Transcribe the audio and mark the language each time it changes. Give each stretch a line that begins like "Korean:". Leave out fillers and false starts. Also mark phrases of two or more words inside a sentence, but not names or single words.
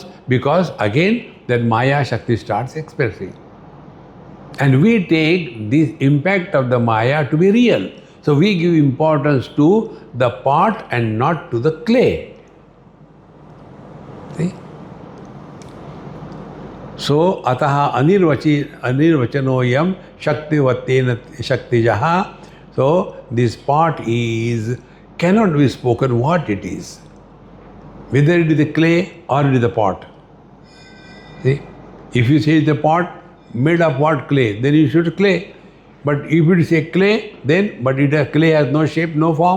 English: Because again, that Maya Shakti starts expressing. And we take this impact of the Maya to be real. So we give importance to the pot and not to the clay. See? So,
Sanskrit: अतः अनिर्वचनीयं शक्तिवत्तेन शक्तिजः.
English: So, this pot cannot be spoken what it is. Whether it is the clay or it is the pot. See? If you say the pot, made of what? Clay, then you should clay. But if it is a clay, then, but clay has no shape, no form.